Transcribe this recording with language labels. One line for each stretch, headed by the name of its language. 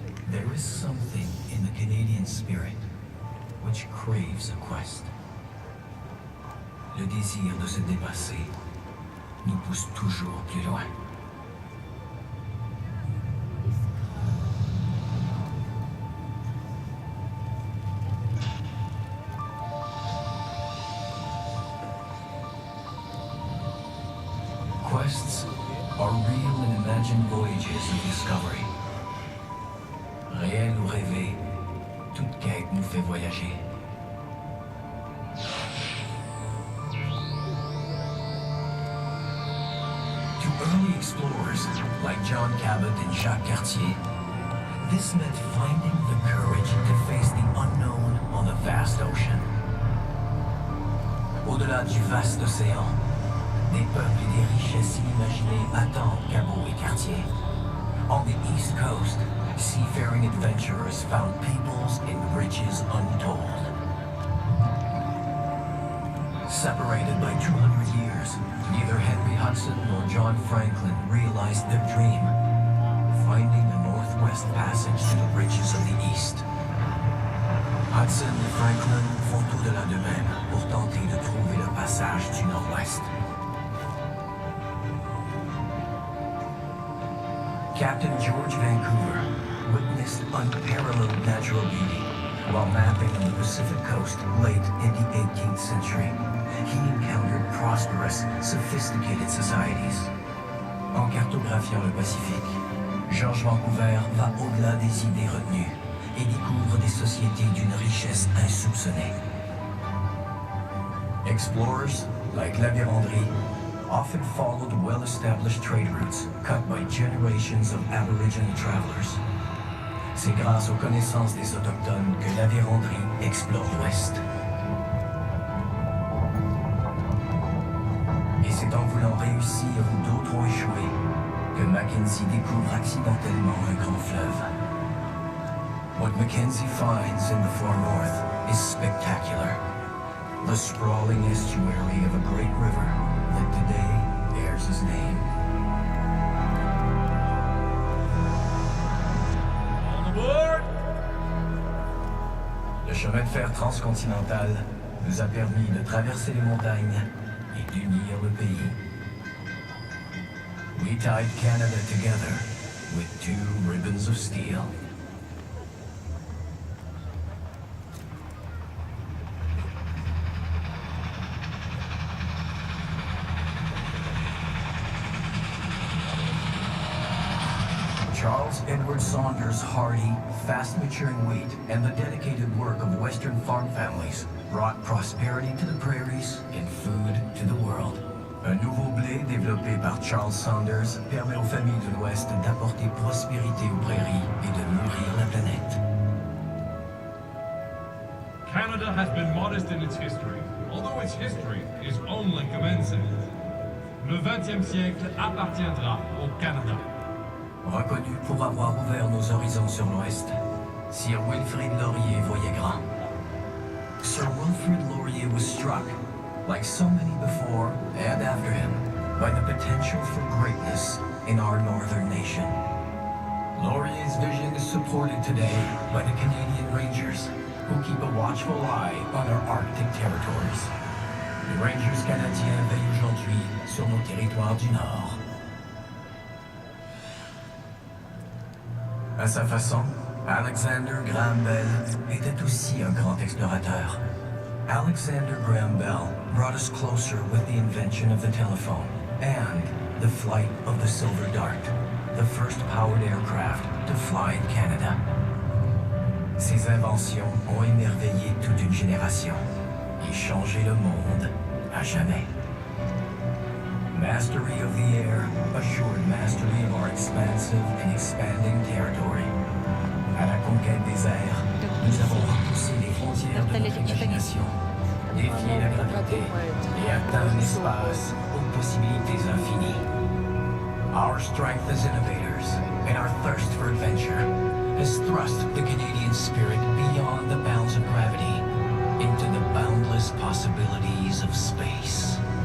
English: There is something in the Canadian spirit which craves a quest.
French: Le désir de se dépasser nous pousse toujours plus loin.
English: Quests are real and imagined voyages of discovery.
French: Réel ou rêvé, toute quête nous fait voyager.
English: To early explorers like John Cabot and Jacques Cartier, this meant finding the courage to face the unknown on the vast ocean.
French: Au-delà du vaste océan, des peuples et des richesses inimaginées attendent Cabot et Cartier.
English: On the East Coast, seafaring adventurers found peoples and riches untold. Separated by 200 years, neither Henry Hudson nor John Franklin realized their dream, finding the Northwest Passage to the riches of the East.
French: Hudson et Franklin font au-delà d'eux-mêmes pour tenter de trouver le passage du Nord-Ouest.
English: Captain George Vancouver witnessed unparalleled natural beauty while mapping on the Pacific coast late in the 18th century. He encountered prosperous, sophisticated societies.
French: En cartographiant le Pacifique, George Vancouver va au-delà des idées retenues et découvre des sociétés d'une richesse insoupçonnée.
English: Explorers, like La Vérendrye, often followed well-established trade routes cut by generations of Aboriginal travelers.
French: C'est grâce aux connaissances des Autochtones que La Vérendrye explore l'Ouest. Et c'est en voulant réussir où d'autres ont échoué que Mackenzie découvre accidentellement un grand fleuve.
English: What Mackenzie finds in the far north is spectacular. The sprawling estuary of a great river that today bears his name. On board!
French: Le chemin de fer transcontinental nous a permis de traverser les montagnes et d'unir le pays.
English: We tied Canada together with 2 ribbons of steel. Charles Edward Saunders' hardy, fast-maturing wheat and the dedicated work of Western farm families brought prosperity to the prairies and food to the world.
French: Un nouveau blé développé par Charles Saunders permet aux familles de l'Ouest d'apporter prospérité aux prairies et de nourrir la planète.
English: Canada has been modest in its history, although its history is only commencing.
French: Le XXe siècle appartiendra au Canada. Reconnu pour avoir ouvert nos horizons sur l'Ouest, Sir Wilfrid Laurier voyait grand.
English: Sir Wilfrid Laurier was struck, like so many before and after him, by the potential for greatness in our northern nation. Laurier's vision is supported today by the Canadian Rangers, who keep a watchful eye on our Arctic territories.
French: Les Rangers canadiens veillent aujourd'hui sur nos territoires du Nord. À sa façon, Alexander Graham Bell était aussi un grand explorateur.
English: Alexander Graham Bell brought us closer with the invention of the telephone and the flight of the Silver Dart, the first powered aircraft to fly in Canada.
French: Ces inventions ont émerveillé toute une génération et changé le monde à jamais.
English: Mastery of the air assured mastery of our expansive and expanding territory.
French: À la conquête des airs, nous avons repoussé les frontières de notre imagination, défié la gravité et atteint un espace aux possibilités infinies.
English: Our strength as innovators and our thirst for adventure has thrust the Canadian spirit beyond the bounds of gravity into the boundless possibilities of space.